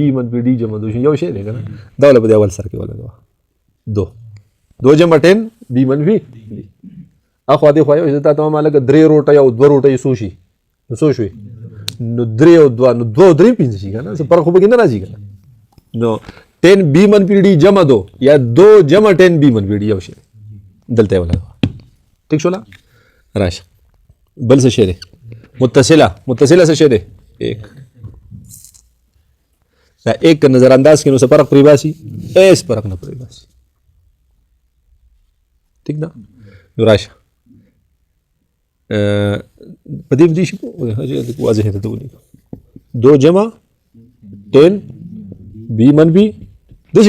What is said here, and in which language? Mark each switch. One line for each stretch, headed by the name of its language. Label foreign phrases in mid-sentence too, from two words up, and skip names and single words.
Pashto: منفي ډي جمع دو شي یو شی دی که نه دا ولا په دې اول سر کې ولګوه دو جمع 10 بی منفي اخوا دې خوا یو چې تا ته ما لکه 3 روټۍ او 2 روټۍ څو شي نو څو شوې نو 3 او 2 نو 2 او 3 پنځه شي که نه څه فرق خو پکې نه راځي که نه نو 10 بی منفي ډي جمع دو یا 2 جمع 10 بی منفي ډي یو شی دلته یې ولګوه ټیک شوله راشه بل څه شی دی متصله څه شی دی ایک دا ایک که نظر انداز کړي نو څه فرق پرې باسي هېڅ فرق نه پرې باسي ٹھیک ده نو راشه په دې بدې شي واضح ته ولیکم 2 جمع 10 بی منفي داسې